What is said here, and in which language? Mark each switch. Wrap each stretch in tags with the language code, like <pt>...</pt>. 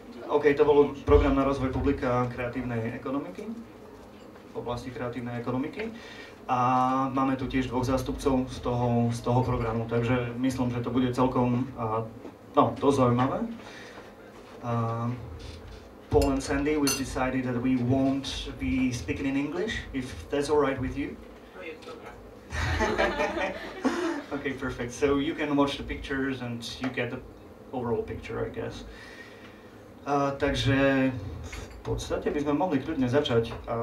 <sk>OK, to bol program na rozvoj publika kreatívnej ekonomiky, v oblasti kreatívnej ekonomiky. A máme tu tiež dvoch zástupcov z toho programu, takže myslím, že to bude celkom dosť zaujímavé.</sk> <en>Paul and Sandy, we've decided that we won't be speaking in English, if that's all right with you. Okay, perfect. So you can watch the pictures and you get the overall picture, I guess.</en> <sk>Takže v podstate by sme mohli kľudne začať.</sk>